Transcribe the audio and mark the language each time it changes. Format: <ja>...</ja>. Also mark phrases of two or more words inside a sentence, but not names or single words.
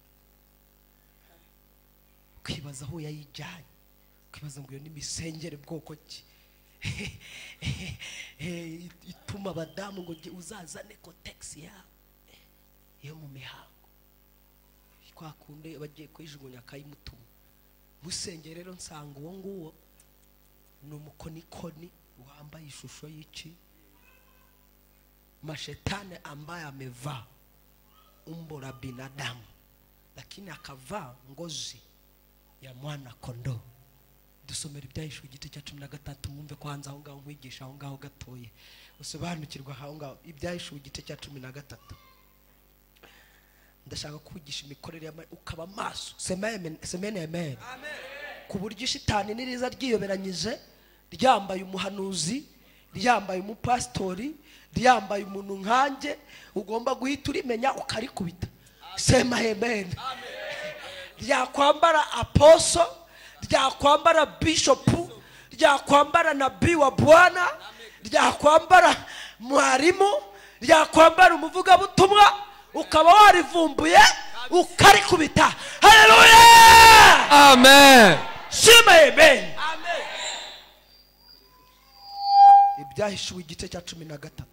<rw>Kwibaza aho yayijyanye, kwibaza ngo iyo ni misengere bwoko ki ituma abadamu ngo uzazane kotegisi yo mu mihango. Kwa kunde bagiye kwijugunya akayimutuma musengere. Rero nsanga uwo nguwo ni umukonikoni wambaye ishusho y'iki</rw> <sw>mashetani ambaye amevaa umbo la binadamu lakini akavaa ngozi ya mwana kondoo.</sw> <rw>Dusomera Ibyahishuye igice cya 13 mwumve kwanza aho ngaho nkwigisha aho ngaho gatoye usobanukirwa aho ngaho. Ibyahishuye igice cya 13 ndashaka kwigisha imikorere ya ukaba maso.</rw> <sw>Semene amen.</sw> <rw>Ku buryo shitani niriza ryiyoberanyije ryambaye umuhanuzi, ryambaye umupastori, ryambaye umuntu nkanjye, ugomba guhita urimenya ukarikubita.</rw> <sw>Sema amen.</sw> <rw>Ryakwambara apostle, ryakwambara bishop, ryakwambara</rw> <sw>nabii wa Bwana,</sw> <rw>ryakwambara mwarimu, ryakwambara umuvugabutumwa, ukaba warivumbuye ukarikubita. Haleluya. Amen.</rw> <sw>Sema amen.</sw> <rw>Ibyahishuwe igice cya 13.</rw>